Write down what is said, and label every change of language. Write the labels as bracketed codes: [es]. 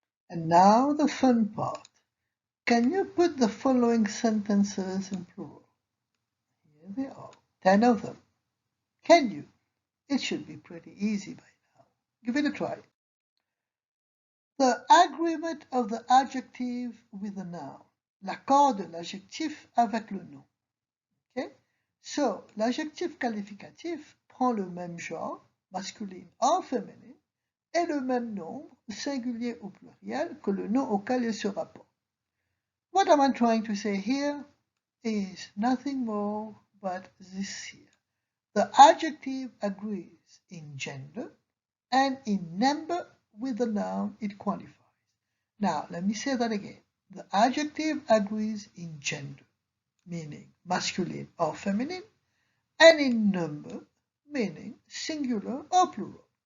[en] And now the fun part. Can you put the following sentences in plural? Here they are, 10 of them. Can you? It should be pretty easy by now. Give it a try. The agreement of the adjective with the noun. [fr] L'accord de l'adjectif avec le nom. Okay? So, l'adjectif qualificatif prend le même genre, masculine ou féminin, et le même nombre, singulier ou pluriel, que le nom auquel il se rapporte. [en] What am I trying to say here is nothing more but this here. The adjective agrees in gender and in number with the noun it qualifies. Now, let me say that again. The adjective agrees in gender, meaning masculine or feminine, and in number, meaning singular or plural.